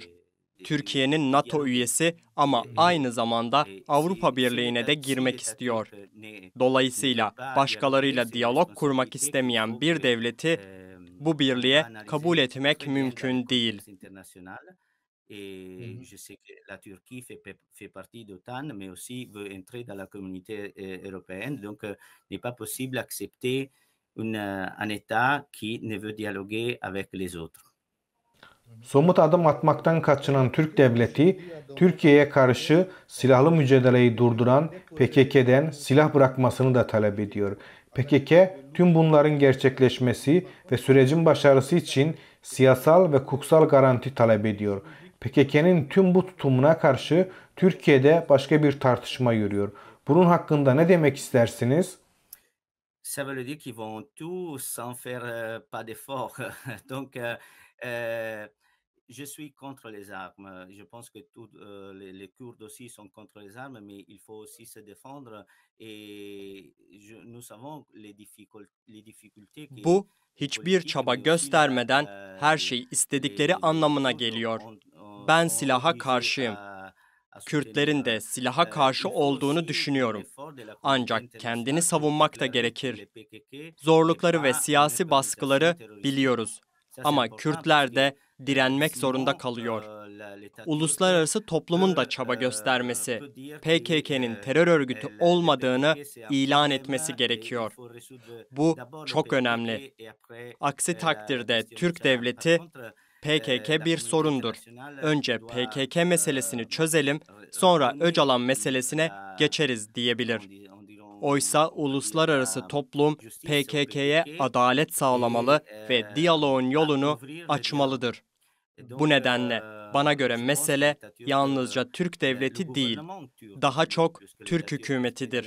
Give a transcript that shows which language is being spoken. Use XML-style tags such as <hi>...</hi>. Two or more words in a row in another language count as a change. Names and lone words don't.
<tr>Türkiye'nin NATO üyesi ama aynı zamanda Avrupa Birliği'ne de girmek istiyor. Dolayısıyla başkalarıyla diyalog kurmak istemeyen bir devleti bu birliğe kabul etmek mümkün değil.</tr> <fr>Et Hı hı. je sais que la Turquie fait partie d'OTAN, mais aussi veut entrer dans la communauté européenne. Donc, n'est pas possible d'accepter un État qui ne veut dialoguer avec les autres.</fr> <tr>Somut adım atmaktan kaçınan Türk devleti, Türkiye'ye karşı silahlı mücadeleyi durduran PKK'den silah bırakmasını da talep ediyor. PKK, tüm bunların gerçekleşmesi ve sürecin başarısı için siyasal ve hukuksal garanti talep ediyor. PKK'nın tüm bu tutumuna karşı Türkiye'de başka bir tartışma yürüyor. Bunun hakkında ne demek istersiniz?</tr> <fr>Ça veut dire qu'ils vont tous sans faire pas d'effort. Donc, je suis contre les armes. Je pense que les Kurdes aussi sont contre les armes, mais il faut aussi se défendre. Et nous savons les difficultés que</fr> <tr>Bu, hiçbir</tr> <fr>politiques,</fr> <tr>çaba</tr> <fr>mais aussi</fr> <tr>göstermeden her şeyi istedikleri</tr> <fr>les</fr> <tr>anlamına</tr> <fr>Kurdes</fr> <tr>geliyor. Ben</tr> <fr>sont</fr> <tr>silaha</tr> <fr>obligés</fr> <tr>karşıyım.</tr> <fr>à soutenir.</fr> <tr>Kürtlerin de silaha karşı</tr> <fr>Il faut</fr> <tr>olduğunu</tr> <fr>aussi un</fr> <tr>düşünüyorum.</tr> <fr>effort de la communauté</fr> <tr>Ancak kendini</tr> <fr>internationale pour</fr> <tr>savunmak da</tr> <fr>déclarer que</fr> <tr>gerekir.</tr> <fr>le PKK n'est</fr> <tr>Zorlukları ve</tr> <fr>pas une</fr> <tr>siyasi</tr> <fr>organisation</fr> <tr>baskıları</tr> <fr>terroriste.</fr> <tr>biliyoruz.</tr> <fr>Ça, c'est</fr> <tr>Ama</tr> <fr>important parce</fr> <tr>Kürtler</tr> <fr>que</fr> <tr>de direnmek zorunda</tr> <fr>sinon,</fr> <tr>kalıyor.</tr> <fr>l'État turc</fr> <tr>Uluslararası toplumun da</tr> <fr>peut,</fr> <tr>çaba göstermesi,</tr> <fr>peut dire que</fr> <tr>PKK'nin terör örgütü</tr> <fr>le</fr> <tr>olmadığını</tr> <fr>PKK, c'est un</fr> <tr>ilan</tr> <fr>problème</fr> <tr>etmesi</tr> <fr>et il</fr> <tr>gerekiyor.</tr> <fr>faut résoudre</fr> <tr>Bu</tr> <fr>d'abord le</fr> <tr>çok önemli.</tr> <fr>PKK et après</fr> <tr>Aksi</tr> <fr>la</fr> <tr>takdirde</tr> <fr>question</fr> <tr>Türk</tr> <fr>nationale. Par</fr> <tr>devleti</tr> <fr>contre,</fr> <tr>PKK</tr> <fr>la</fr> <tr>bir</tr> <fr>communauté</fr> <tr>sorundur.</tr> <fr>internationale</fr> <tr>Önce</tr> <fr>doit</fr> <tr>PKK meselesini çözelim, sonra Öcalan meselesine geçeriz diyebilir. Oysa uluslararası toplum PKK'ye adalet sağlamalı ve diyaloğun yolunu açmalıdır. Bu nedenle bana göre mesele yalnızca Türk devleti değil, daha çok Türk hükümetidir.</tr>